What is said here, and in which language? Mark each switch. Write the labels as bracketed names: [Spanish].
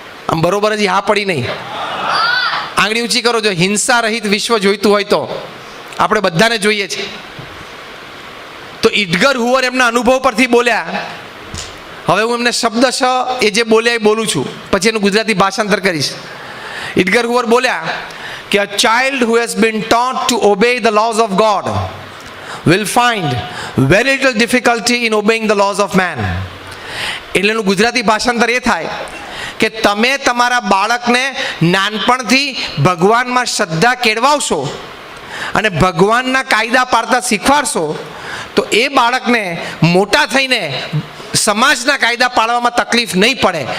[Gujarati] આમ બરોબર જ હા પડી નહીં, આંગળી ઊંચી કરો જો હિંસા રહિત વિશ્વ જોઈતું હોય તો. આપણે બધાને જોઈએ છે. તો એડગર હુવર એમના અનુભવ પરથી બોલ્યા. હવે હું એમને શબ્દશ એ જે બોલ્યા એ બોલું છું, પછી એનું ગુજરાતી ભાષાંતર કરીશ. [English] Edgar Hoover [Gujarati] બોલ્યા કે [English] a child who has been taught to obey the laws of God will find very little difficulty in obeying the laws of man. [Gujarati] એટલે એનું ગુજરાતી ભાષાંતર એ થાય કે તમે તમારા બાળકને નાનપણથી ભગવાનમાં શ્રદ્ધા કેળવાવશો અને ભગવાનના કાયદા પાળતા શીખવાડશો તો એ બાળકને મોટા થઈને સમાજના કાયદા પાળવામાં તકલીફ નહીં પડે.